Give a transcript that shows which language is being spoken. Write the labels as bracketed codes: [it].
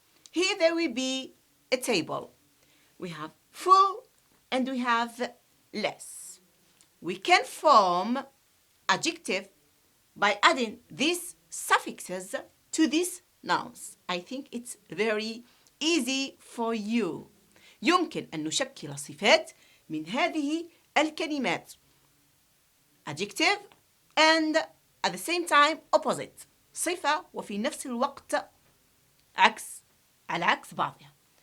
[en] Here there will be a table. We have full and we have less. We can form adjective by adding these suffixes to these nouns. I think it's very easy for you. [ar] يمكن أن نشكل صفات من هذه الكلمات. [en] Adjective and at the same time opposite. [ar] صفة وفي نفس الوقت عكس على عكس بعضها.